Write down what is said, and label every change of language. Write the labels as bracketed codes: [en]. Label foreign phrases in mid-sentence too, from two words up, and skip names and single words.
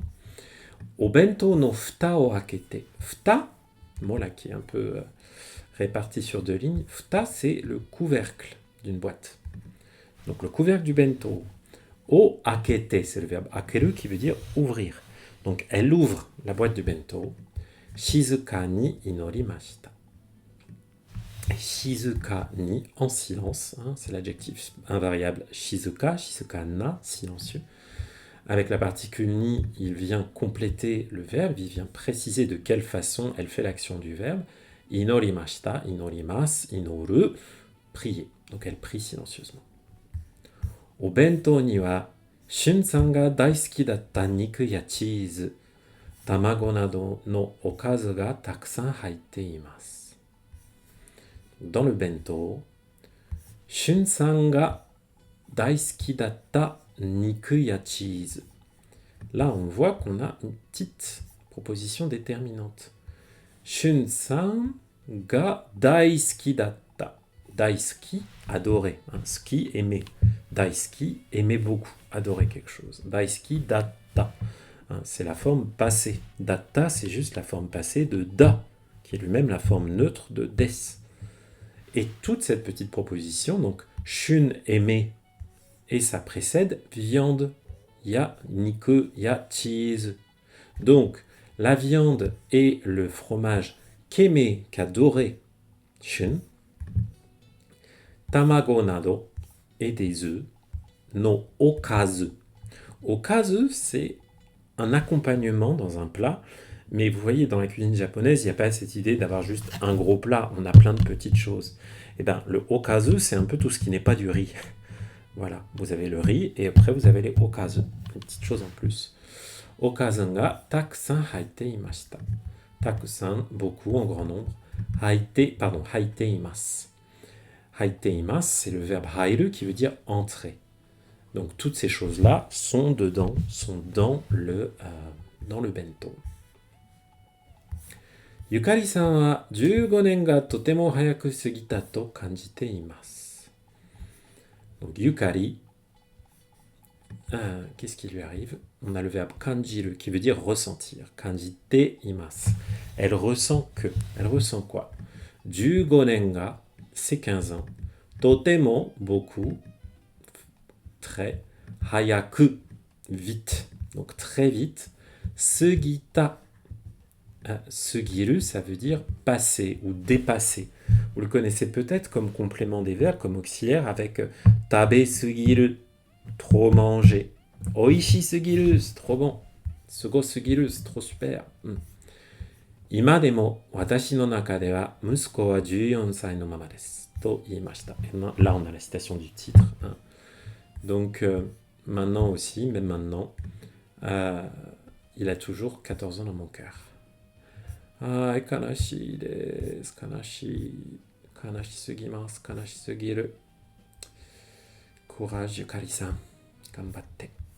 [ja] お弁当の蓋を開けて. Futa, [fr] mot là qui est un peu réparti sur deux lignes. Futa, c'est le couvercle d'une boîte. Donc le couvercle du bento. [ja] を開けて, [fr] c'est le verbe akeru qui veut dire ouvrir. Donc elle ouvre la boîte du bento. [ja] 静かに祈りました。静かに, [fr] en silence, hein, c'est l'adjectif invariable shizuka, [ja] 静かな, [fr] silencieux. Avec la particule ni, il vient compléter le verbe, il vient préciser de quelle façon elle fait l'action du verbe. [ja] 祈りました、祈ります、祈る, prier. [fr] Donc elle prie silencieusement. [ja] お弁当には、シュンさんが大好きだった肉やチーズ、卵などのおかずがたくさん入っています. [fr] Dans le bento, [ja] シュンさんが大好きだった肉やチーズ. [fr] Là, on voit qu'on a une petite proposition déterminante. [ja] シュンさんが大好きだった. Daisuki, [fr] adorer. Hein, ski, aimer. Daisuki, aimer beaucoup. Adorer quelque chose. [ja] 大好きだった. [fr] Hein, c'est la forme passée. Datta, c'est juste la forme passée de da, qui est lui-même la forme neutre de des. Et toute cette petite proposition, donc shun aimer, et ça précède viande, [ja] や肉、やチーズ. [fr] Donc la viande et le fromage qu'aimait, qu'adorait shun, [ja] 卵など [fr] et des œufs, [ja] のおかず. Okazu, [fr] c'est un accompagnement dans un plat. Mais vous voyez, dans la cuisine japonaise, il n'y a pas cette idée d'avoir juste un gros plat, on a plein de petites choses. Et bien, le okazu, c'est un peu tout ce qui n'est pas du riz. Voilà, vous avez le riz, et après vous avez les okazu, une petite chose en plus. [ja] おかずがたくさん入っていました. Takusan, [fr] beaucoup, en grand nombre. [ja] 入っています. 入っています, [fr] c'est le verbe hairu qui veut dire entrer. Donc toutes ces choses-là sont dedans, sont dans le bento. [ja] ゆかりさんは15年がとても早く過ぎたと感じています。 [fr] Donc Yukari, qu'est-ce qui lui arrive? On a le verbe kanjiru qui veut dire ressentir. [ja] 感じています. [fr] Elle ressent que. Elle ressent quoi? 15 年が, c'est 15 ans. Totemo, beaucoup. Très. Hayaku, vite. Donc très vite. Sugita. Sugiru, ça veut dire passer ou dépasser. Vous le connaissez peut-être comme complément des verbes, comme auxiliaire avec [ja] 食べすぎる, [fr] trop manger. [ja] 美味しすぎる, [fr] c'est trop bon. [ja] すごすぎる, [fr] c'est trop super. [ja] 今でも、私の中では、息子は14歳のままです。と言いました. [fr] Là, on a la citation du titre. Hein. Donc, maintenant aussi, même maintenant, il a toujours 14 ans dans mon cœur. [ja] はい、悲しいです。悲しい。悲しすぎます。悲しすぎる。コラージュカリさん。頑張って。